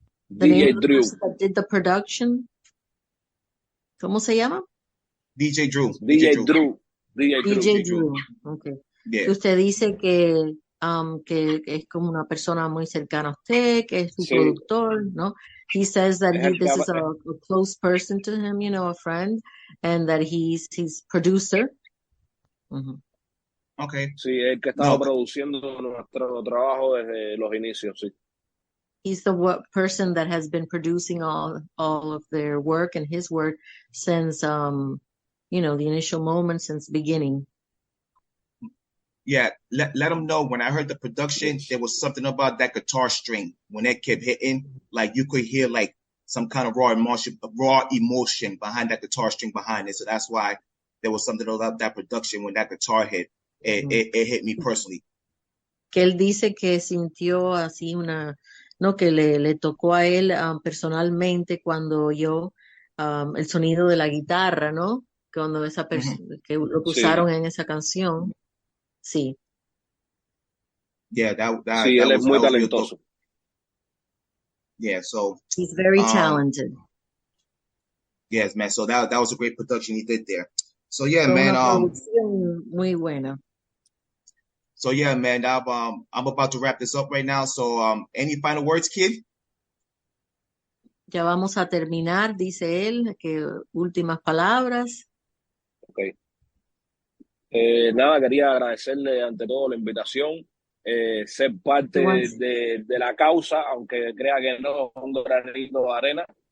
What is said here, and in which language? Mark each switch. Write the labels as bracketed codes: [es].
[en] DJ Drew. Did the production. [es] ¿Cómo se llama? [en] DJ Drew. DJ Drew. Okay. Yeah. [es] Que usted dice que es como una persona muy cercana a usted, que es su productor, ¿no? [en] He says that this is a close person to him, a friend, and that he's producer. Okay. [es] Sí, el que estaba produciendo nuestro trabajo desde los inicios, sí. [en] He's the person that has been producing all of their work and his work since, the initial moment, since beginning. Yeah, let them know. When I heard the production, there was something about that guitar string. When it kept hitting, like you could hear like some kind of raw emotion behind that guitar string behind it. So that's why there was something about that production when that guitar hit. It hit me personally. [es] Que él dice que sintió así que le tocó a él personalmente cuando oyó el sonido de la guitarra, ¿no? Cuando esa que lo usaron en esa canción. Sí. [en] Yeah, that [es] sí, él es muy talentoso. [en] Yeah, so he's very talented. Yes, man. So that was a great production he did there. So yeah, man. [es] Una producción muy buena. [en] So yeah, man. I'm about to wrap this up right now. So any final words, kid? [es] Ya vamos a terminar, dice él. Que últimas palabras. [en] Okay. [es] Nada, quería agradecerle ante todo la invitación, ser parte de la causa, aunque crea que no es un granito de arena.